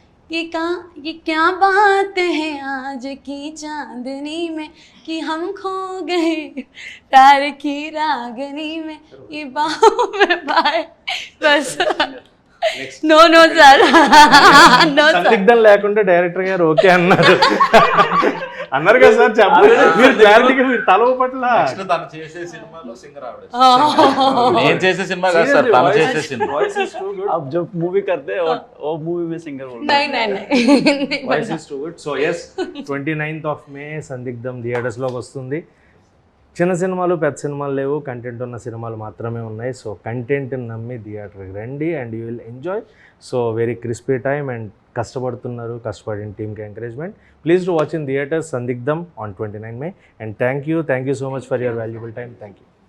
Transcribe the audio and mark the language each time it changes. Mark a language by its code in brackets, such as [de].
[hi] ये क्या बात है आज की चांदनी में कि हम खो गए प्यार की रागनी में ये बाहों में पाए बस. [en] No sir. No sir. [te] సందిగ్ధం లేకుండా డైరెక్టర్ గారు ఓకే అన్నారు కదా సార్. చెప్పండి మీరు క్లారిటీగా మీరు తల పట్ల. తను చేసే సినిమాలో సింగర్ ఆవిడ. నేను చేసే సినిమా కాదు సార్, తను చేసే cinema. [en] Voice is too good. [hi] आप जो मूवी करते हैं वो मूवी में सिंगर बोलते हैं. नहीं. [en] Voice is too good. So as 29th of May Sandigdham [te] థియేటర్స్లోకి వస్తుంది. చిన్న సినిమాలు పెద్ద సినిమాలు లేవు, కంటెంట్ ఉన్న సినిమాలు మాత్రమే ఉన్నాయి. సో కంటెంట్ని నమ్మి థియేటర్కి రండి [en] And you will enjoy. So very crispy time and [te] కష్టపడిన టీమ్కి [en] Encouragement. Please to watch in theatres Sandigdham on 29 May. And thank you so much for your valuable time. Thank you.